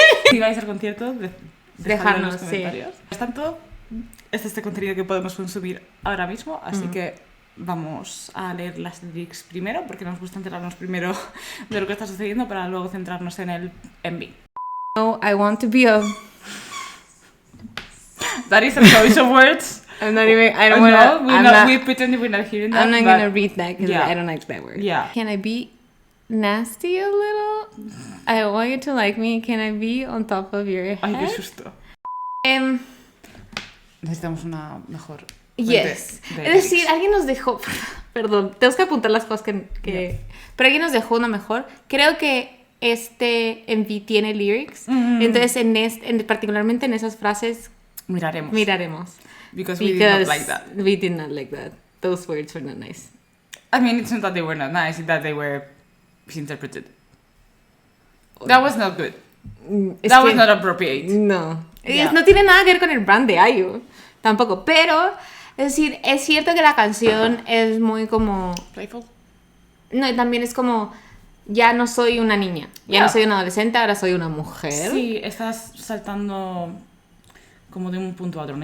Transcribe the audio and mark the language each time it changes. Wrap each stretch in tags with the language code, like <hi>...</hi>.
<es>Si vais al concierto, dejadlo en los comentarios. Sí. Por tanto, este contenido que podemos consumir ahora mismo, así que vamos a leer las lyrics primero, porque nos gusta enterarnos primero de lo que está sucediendo para luego centrarnos en el MV.</es> <en>No, I want to be a... That is a choice of words. I'm not even... I don't wanna... We pretend we're not hearing that. I'm not gonna read that because yeah. I don't like that word. Yeah. Can I be nasty a little? I want you to like me. Can I be on top of your head?</en> <es>Ay, qué susto. Necesitamos una mejor...</es> <en>Yes.</en> <es>Es decir, alguien nos dejó... Perdón, tenemos que apuntar las cosas que... Pero alguien nos dejó una mejor. Creo que este MV tiene lyrics. Entonces, particularmente en esas frases... Miraremos.</es> <en>Because we did not like that. We did not like that. Those words were not nice. I mean, it's not that they were not nice, it's that they were misinterpreted. That was not good. That was not appropriate. No. Yeah.</en> <es>No tiene nada que ver con el brand de IU. Tampoco. Pero, es decir, es cierto que la canción es muy como...</es> <en>Playful.</en> <es>No, y también es como... Ya no soy una niña. Ya no soy una adolescente, ahora soy una mujer. Sí, estás saltando como de un punto a otro, ¿no?</es>